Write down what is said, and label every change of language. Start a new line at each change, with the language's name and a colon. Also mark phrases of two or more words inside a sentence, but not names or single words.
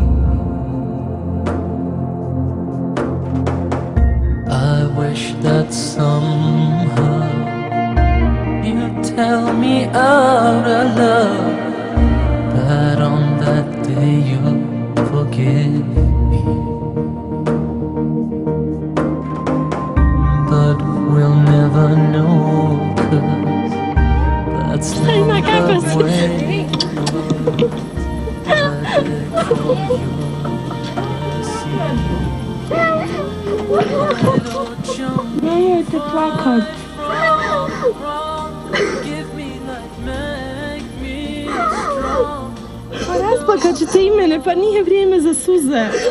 English: I wish that somehow you'd tell me out of love that on that day you'll forgive me. But we'll never know, 'cause that's not the way.
Croatian: Nemojte plakat. Pa rasplakat ćete i mene, pa nije vrijeme za suze.